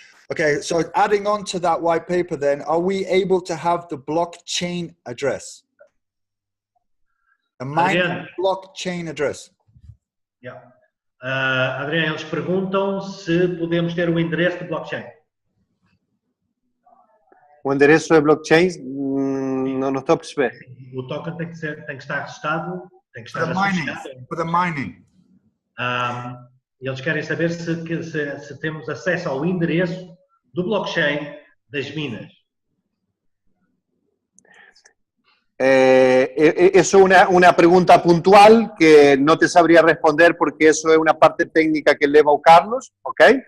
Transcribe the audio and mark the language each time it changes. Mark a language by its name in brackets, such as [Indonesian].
[English] Okay, so adding on to that white paper then, are we able to have the blockchain address? The mining blockchain address? Yeah. [Portuguese] Adriano, eles perguntam se podemos ter o endereço de blockchain. O endereço de blockchain, não estou a perceber. O token tem que estar registado, tem que estar associado. [English] For the mining. [Portuguese] Eles querem saber se temos acesso ao endereço do blockchain das minas. [Spanish] Eso es una pregunta puntual que no te sabría responder porque eso es una parte técnica que [Portuguese] leva o [Spanish] Carlos, ok?